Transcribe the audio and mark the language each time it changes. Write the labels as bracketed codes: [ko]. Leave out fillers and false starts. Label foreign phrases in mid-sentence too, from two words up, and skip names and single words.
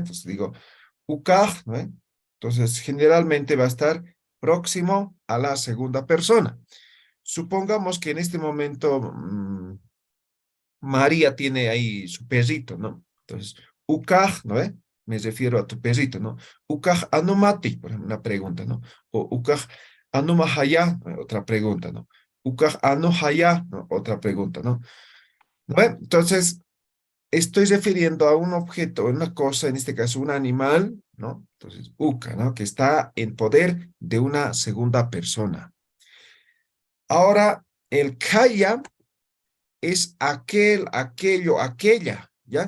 [es] Entonces, digo, ukaj, ¿no ve? Entonces, generalmente va a estar próximo a la segunda persona. Supongamos que en este momento María tiene ahí su perrito, ¿no? Entonces, ukaj, ¿no ve? Me refiero a tu perrito, ¿no? [ay] Ukaj anumati, [es] por ejemplo, una pregunta, ¿no? O [ay] ukaj anumahaya, [es] otra pregunta, ¿no? [ay] Ukaj anuhaya, [es] ¿no? Otra pregunta, ¿no? ¿No ve? Entonces, estoy refiriendo a un objeto, una cosa, en este caso un animal, ¿no? Entonces, uka, ¿no? Que está en poder de una segunda persona. Ahora, el kaya es aquel, aquello, aquella, ¿ya?